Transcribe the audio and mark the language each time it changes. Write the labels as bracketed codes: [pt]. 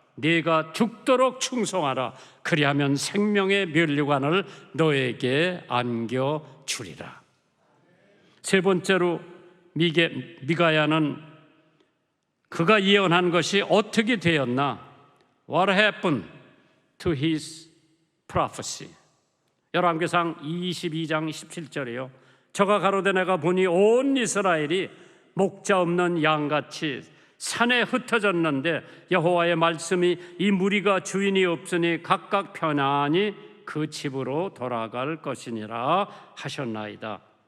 [ko] 네가 죽도록 충성하라. 그리하면 생명의 면류관을 너에게 안겨주리라. 세 번째로 미가야는 그가 예언한 것이 어떻게 되었나? [en] What happened to his prophecy? [ko] 열왕기상 22장 17절이요. 저가 가로되 내가 보니 온 이스라엘이 목자 없는 양같이 산에 흩어졌는데 여호와의 말씀이 이 무리가 주인이 없으니 각각 편안히 그 집으로 돌아갈 것이니라 하셨나이다.